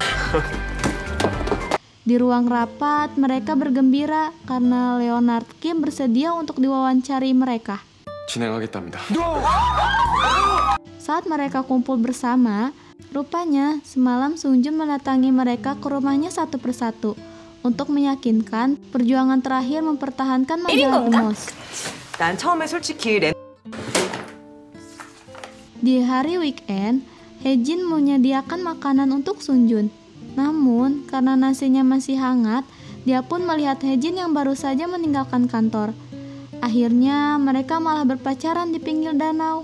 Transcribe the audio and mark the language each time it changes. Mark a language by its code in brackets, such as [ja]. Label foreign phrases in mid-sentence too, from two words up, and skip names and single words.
[id] Di ruang rapat, mereka bergembira karena Leonard Kim bersedia untuk diwawancari mereka. [ko] 진행하겠답니다. [id] Saat mereka kumpul bersama, rupanya semalam Sung Jun mendatangi mereka ke rumahnya satu persatu untuk meyakinkan perjuangan terakhir mempertahankan majalah The Most. [ko] 난 처음에 솔직히 [id] Di hari weekend, Haejin menyediakan makanan untuk Sung Jun. Namun, karena nasinya masih hangat, dia pun melihat Haejin yang baru saja meninggalkan kantor. Akhirnya, mereka malah berpacaran di pinggir danau.